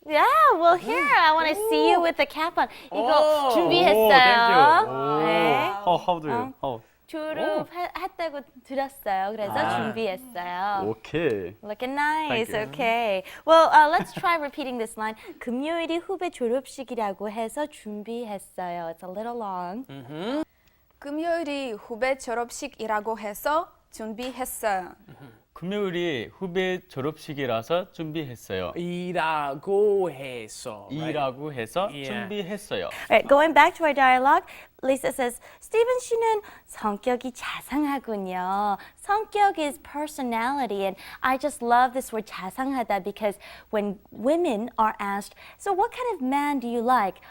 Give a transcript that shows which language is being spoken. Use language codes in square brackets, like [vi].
[en] Yeah. Well, here I want to see you with the cap on. [ko] 이거 [en] Oh, [ko] 준비했어요. [en] thank you. [ko] 네. [en] How do you? How? [ko] 졸업했다고 들었어요. 그래서 준비했어요. [en] Okay. Looking nice. Thank you. Okay. Well, let's try repeating this line. [ko] 금요일이 후배 졸업식이라고 해서 준비했어요. [en] It's a little long. [ko] 금요일이 후배 졸업식이라고 해서 준비했어요. 금요일이 후배 졸업식이라서 준비했어요. 이라고 해서. 이라고 해서 [en] Yeah. [ko] 준비했어요. [en] Alright, going back to our dialogue, Lisa says, [ko] Steven 씨는 성격이 자상하군요. [en] 성격 is personality, and I just love this word 자상하다 because when women are asked, so what kind of man do you like?